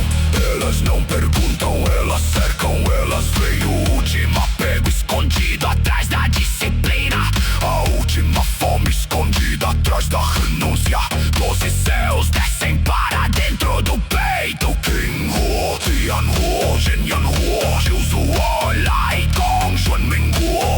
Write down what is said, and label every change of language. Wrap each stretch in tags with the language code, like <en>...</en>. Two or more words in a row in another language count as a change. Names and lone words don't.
<pt>Elas não perguntam, elas cercam, elas veem o último apego escondido atrás da disciplina, a última fome escondida atrás da renúncia. 12 céus descem para dentro do peito. King Huo, Tian Huo, Zhenyan Huo, Jiuzu Lai Gong, Xuan Ming Huo.</pt>